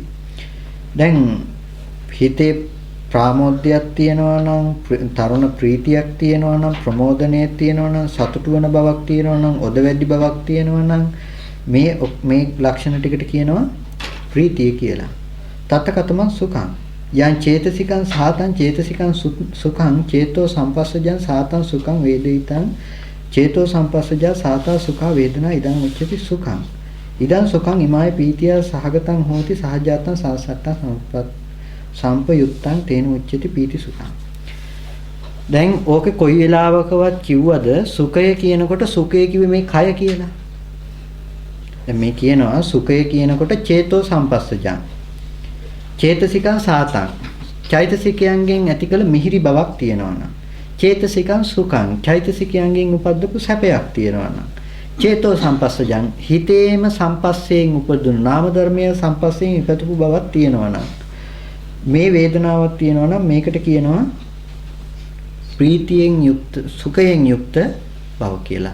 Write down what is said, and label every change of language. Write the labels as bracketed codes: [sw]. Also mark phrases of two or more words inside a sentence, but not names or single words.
[si] දැන් හිතේ ප්‍රාමෝද්‍යයක් තියෙනවා නම් තරුණ ප්‍රීතියක් තියෙනවා නම් ප්‍රමෝදනයක් තියෙනවා නම් සතුටු වෙන බවක් තියෙනවා නම් ඔද වැඩි බවක් තියෙනවා නම් මේ ලක්ෂණ ටිකට කියනවා ප්‍රීතිය කියලා. [pi] තත්තකතම සුඛං යං චේතසිකං සාතං චේතසිකං සුඛං චේතෝ සම්පස්සජං සාතං සුඛං වේදිතං චේතෝ සම්පස්සජා සාතා සුඛා වේදනා ඉදං උච්චති සුඛං ඉදං සුඛං ඉමාය පීතිය සහගතං හෝති සහජාතං සාසත්තං සම්පයුත්තං තේන උච්චති පීති සුඛං. [si] දැන් ඕකේ කොයි වෙලාවකවත් කිව්වද සුඛය කියනකොට සුඛය කිව්වේ මේ කය කියලා. දැන් මේ කියනවා සුඛය කියනකොට [pi] චේතෝ සම්පස්සජං චේතසිකං සාතං [si] චෛතසිකයන්ගෙන් ඇතිකල මිහිරි බවක් තියෙනවා නම් [pi] චේතසිකං සුඛං [si] චෛතසිකයන්ගෙන් උපද්දපු සැපයක් තියෙනවා නම් [pi] චේතෝ සම්පස්සජං [si] හිතේම සම්පස්සයෙන් උපදුණු නාම ධර්මයේ සම්පස්සයෙන් ඉපදපු බවක් තියෙනවා නම් මේ වේදනාවක් තියෙනවා නම් මේකට කියනවා ප්‍රීතියෙන් යුක්ත සුඛයෙන් යුක්ත බව කියලා.